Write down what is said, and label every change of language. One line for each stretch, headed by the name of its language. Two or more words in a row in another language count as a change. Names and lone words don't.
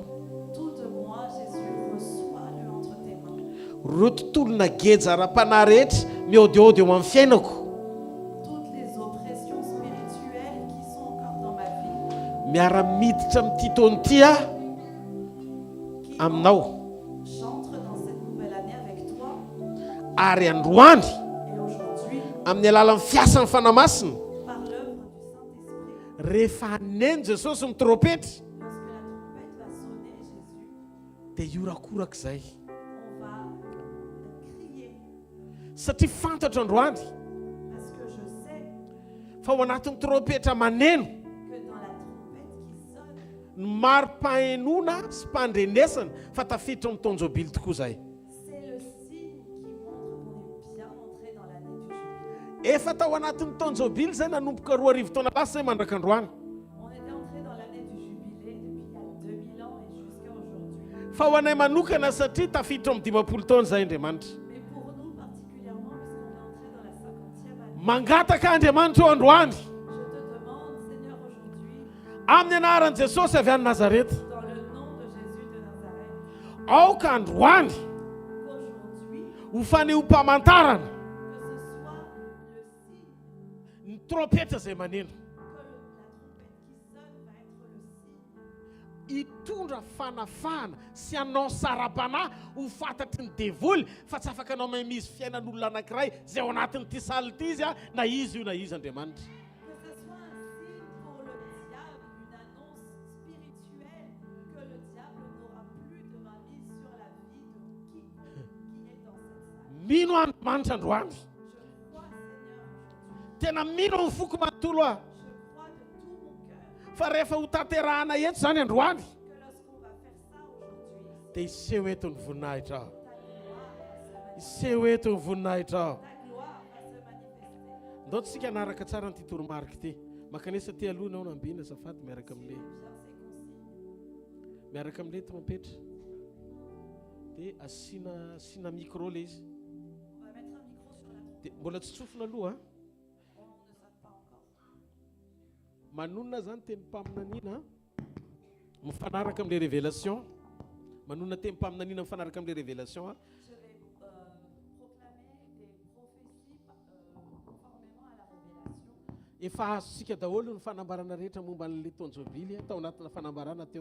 French: Tout de moi, Jésus, reçois-le entre tes mains.
Malagasy: Reo tontolo na geja ara-panahy rehetra miaodiaody eo amin'ny fiainako
French: Toutes les oppressions spirituelles qui sont encore dans ma vie,
Malagasy: miara-miditra amin'ity taona ity
French: qui
Malagasy: aminao
French: j'entre dans cette nouvelle année avec toi.
Malagasy: ary androany
French: Et aujourd'hui,
Malagasy: amin'ny alalan'ny fiasan'ny fanamasina
French: par l'œuvre du Saint-Esprit,
Malagasy: rehefa aneny Jesosy mitrompetra
French: lorsque la trompette va sonner, Jésus,
Malagasy: dia iorakoraka izay
French: on va crier.
Malagasy: satria fantatra androany
French: Parce que je sais
Malagasy: fa ao anatin'ny trompetra maneno
French: que dans la trompette qui sonne,
Malagasy: ny mari-pahainoana sy mpandrenesana fa tafiditra amin'ny tonjobily tokoa izay.
French: c'est le signe qui montre qu'on est bien entré dans l'année du jubilé.
Malagasy: Efa tao anatin'ny tonjobily izay nanomboka 2 arivo taona lasa izay mandraka androany
French: On était entré dans l'année du jubilé depuis il y a 2000 ans et jusqu'à aujourd'hui.
Malagasy: fa ho anay manokana satria tafiditra amin'ny 50 taona izay Andriamanitra.
French: Mais pour nous particulièrement, puisqu'on est entré dans la 50e année,
Malagasy: Mangataka Andriamanitra eo androany
French: je te demande, Seigneur, aujourd'hui,
Malagasy: amin'ny anaran'i Jesosy avy any Nazareta.
French: dans le nom de Jésus de Nazareth,
Malagasy: Aoka androany
French: qu'aujourd'hui,
Malagasy: ho fanehoam-pamantarana
French: que ce soit le signe,
Malagasy: ny trompetra izay maneno
French: que la trompette qui sonne va être le signe
Malagasy: hitondra fanafana sy anao sara-panahy ho fantatry ny devoly fa tsy afaka anao misy fiainan'olona anankiray izay ao anatin'ity saly ity izy na izy io na izy Andriamanitra.
French: que ce soit un signe pour le diable, une annonce spirituelle que le diable n'aura plus de mainmise sur la vie de quiconque qui est dans cette salle.
Malagasy: Mino Andriamanitra androany
French: Je crois, Seigneur, aujourd'hui.
Malagasy: tena mino ny foko manontolo aho
French: Je crois de tout mon cœur
Malagasy: fa rehefa ho tanterahana eto izany androany
French: que lorsqu'on va faire ça aujourd'hui,
Malagasy: dia iseho eto ny voninahitra aho
French: ta gloire va se manifester.
Malagasy: iseho eto ny voninahitra aho.
French: Ta gloire va se manifester.
Malagasy: Ndao tsika anaraka tsara nyity toromarika ity makanesa ty aloha nao nambiana azafady miaraka
French: Suis
Malagasy: amin'le
French: bien ces consignes.
Malagasy: miaraka amin'le trompetra dia asina micro le izy
French: On va mettre un micro sur la trompette.
Malagasy: dia mbola tsy tsofina aloha
French: On ne savent pas encore.
Malagasy: manonona zany teny mpaminanina mifanaraka amin'le révélation manonona teny mpaminanina mifanaraka amin'le révélation
French: Je vais proclamer des prophéties conformément à la révélation.
Malagasy: efa azosika daholo ny fanambarana rehetra momba n'le tonjobily tao anatina fanambarana teo